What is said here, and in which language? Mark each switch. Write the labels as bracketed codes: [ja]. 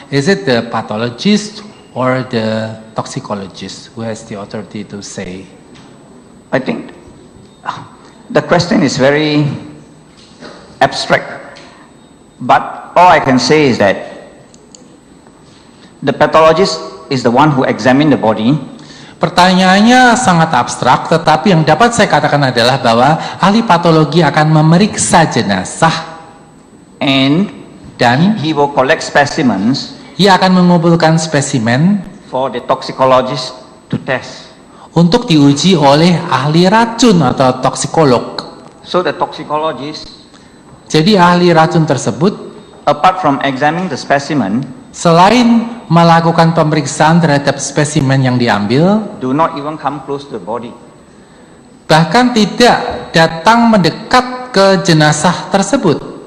[en] Is it the pathologist or the toxicologist who has the authority to say? I think the question is very abstract, but all I can say is that the pathologist is the one who examine the body. [id] Pertanyaannya sangat abstrak, tetapi yang dapat saya katakan adalah bahwa ahli patologi akan memeriksa jenazah [en] And [id] dan [en] he will collect specimens [id] ia akan mengumpulkan spesimen [en] for the toxicologist to test. [id] untuk diuji oleh ahli racun atau toksikolog. [en] So the toxicologist, [id] Jadi ahli racun tersebut [en] apart from examining the specimen, [id] selain melakukan pemeriksaan terhadap spesimen yang diambil, [en] do not even come close to the body. [id] bahkan tidak datang mendekat ke jenazah tersebut.